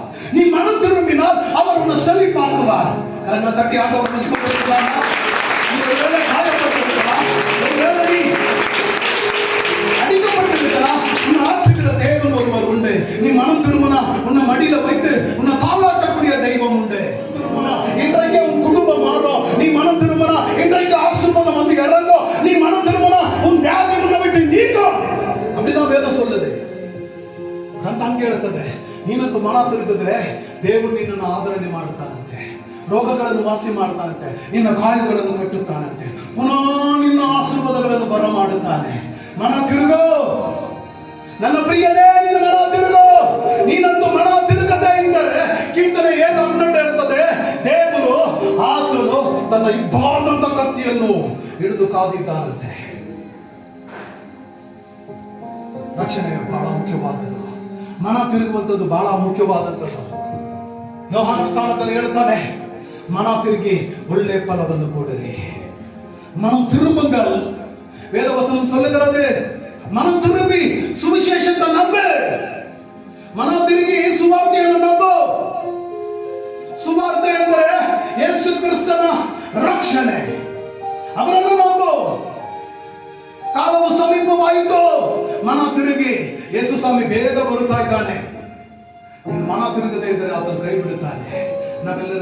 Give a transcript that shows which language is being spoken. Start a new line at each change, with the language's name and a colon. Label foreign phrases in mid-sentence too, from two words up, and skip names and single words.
Tamil: நீ மனம் திரும்பினால் அவர் உன்னை செழிப்பாக்குவார். கரங்களை தட்டி ஆண்டவர் காயப்பட்டிருக்கலாம், அடிக்கப்பட்டிருக்கலாம், உன்னை ஆற்றுகிற தேவன் ஒருவர் உண்டு. நீ மனம் திரும்பினா உன்னை மடியில வைத்து உன்னை தாளாட்டக்கூடிய தெய்வம் உண்டு. இன்றைக்கு உன் குடும்பம் மாறும். நீ மனம் திரும்பினா இன்றைக்கு ஆசீர்வாதம் வந்து இறங்கும். நீ மனம் திரும்பினா உன் வியாதி உன்னை விட்டு நீங்கும். அப்படிதான் வேதம் சொல்லுது.
Kannada: ಹಂಗೆ ಹೇಳ್ತದೆ, ನೀನಂತೂ ಮನ ತಿರುಗಿದ್ರೆ ದೇವರು ನಿನ್ನನ್ನು ಆದರಣೆ ಮಾಡುತ್ತಾನಂತೆ, ರೋಗಗಳನ್ನು ವಾಸಿ ಮಾಡ್ತಾನಂತೆ, ನಿನ್ನ ಗಾಯಗಳನ್ನು ಕಟ್ಟುತ್ತಾನಂತೆ, ಪುನಃ ನಿನ್ನ ಆಶೀರ್ವಾದಗಳನ್ನು ಬರಮಾಡುತ್ತಾನೆ. ಮನ ತಿರುಗೋ ನನ್ನ ಪ್ರಿಯನೇ, ನಿನ್ನ ಮನ ತಿರುಗೋ. ನೀನಂತೂ ಮನ ತಿರುಗದೇ ಇದ್ದರೆ ಕೀರ್ತನೆ 7:12 ಹೇಳ್ತದೆ, ದೇವರು ಆತನು ತನ್ನ ಇಬ್ಬಾದಂತ ಕತ್ತಿಯನ್ನು ಹಿಡಿದು ಕಾದಿದ್ದಾನಂತೆ. ರಕ್ಷಣೆ ಬಹಳ ಮುಖ್ಯವಾದದ್ದು, ಮನ ತಿರುಗುವಂಥದ್ದು ಬಹಳ ಮುಖ್ಯವಾದದ್ದು. ಯೋಹಾನ್ ಸ್ಥಾನದಲ್ಲಿ ಹೇಳ್ತಾನೆ, ಮನ ತಿರುಗಿ ಒಳ್ಳೆ ಫಲವನ್ನು ಕೊಡಿರಿ.
Tamil: மனம் திரும்புங்கள். வேதவசனம் சொல்லுகிறது, மனம் திரும்பி சுவிசேஷத்தை நம்பு.
Kannada: மனம் ತಿರುಗಿ ಸುವಾರ್ತೆಯನ್ನು ನಂಬು. ಸುವಾರ್ತೆ ಎಂದರೆ ಯೇಸು ಕ್ರಿಸ್ತನ ರಕ್ಷಣೆ. ಅವರನ್ನು ನಂಬು. ಕಾಲವು ಸಮೀಪವಾಯಿತು. ಮನ ತಿರುಗಿ, ಯೇಸು ಸ್ವಾಮಿ ಬೇಗ ಬರುತ್ತಾ ಇದ್ದಾನೆ. ಮನ ತಿರುಗದೇ ಇದ್ದರೆ ಆತನು ಕೈ ಬಿಡುತ್ತಾನೆ. ನಾವೆಲ್ಲರೂ